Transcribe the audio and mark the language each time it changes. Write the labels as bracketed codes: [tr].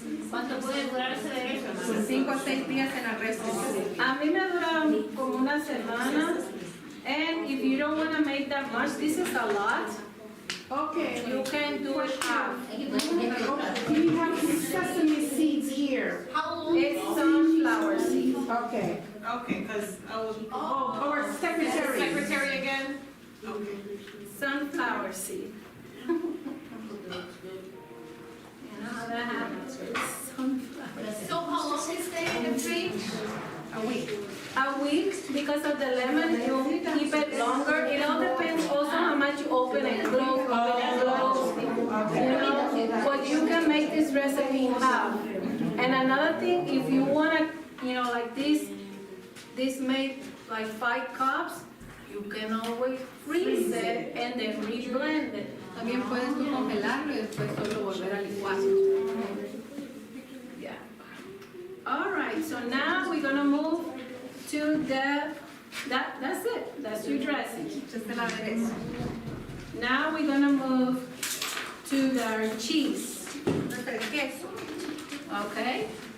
[es] ¿Cuánto puede durarse de eso? 5 o 6 días en el refri. A mí me dura como una semana. [en] And if you don't wanna make that much, this is a lot. Okay. You can do it half. Do you have sesame seeds here? It's sunflower seed. Okay. Okay, because I was. Oh, our secretary. Secretary again? Okay. Sunflower seed. You know how that happens? It's sunflower. So how long is stay in the fridge? A week. A week, because of the lemon, you keep it longer. It all depends also how much you open and close, open and close. But you can make this recipe in half. And another thing, if you wanna, like this made like 5 cups, you can always freeze it and then reblend it. [es] También puedes tú congelarlo y después solo volver a licuar. [en] Yeah. All right, so now we're gonna move to that's it. That's your dressing. Just [es] el aderezo. [en] Now we're gonna move to our cheese. [es] El queso. [en] Okay?